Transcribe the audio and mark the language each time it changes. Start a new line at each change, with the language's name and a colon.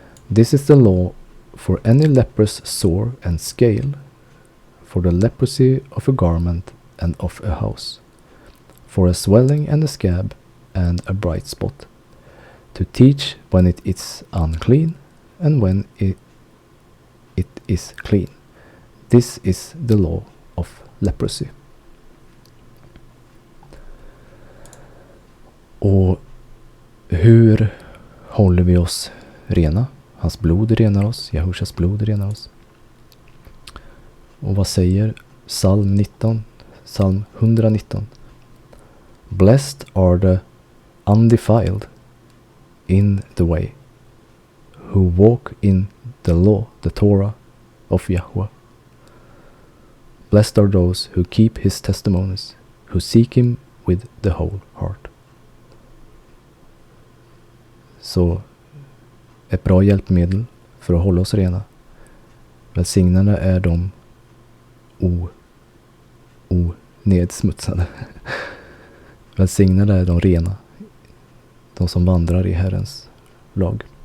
English: This is the law for any leprous sore and scale, for the leprosy of a garment and of a house, for a swelling and a scab and a bright spot, to teach when it is unclean and when it is clean. This is the law of leprosy.
Swedish: Och hur håller vi oss rena? Hans blod renar oss, Yahushas blod renar oss. Och vad säger Psalm 119?
English: Blessed are the undefiled in the way, who walk in the law, the Torah of Yahweh. Blessed are those who keep his testimonies, who seek him with the whole heart.
Swedish: Så ett bra hjälpmedel för att hålla oss rena. Välsignade är de nedsmutsade. Välsignade är de rena, de som vandrar i Herrens lag.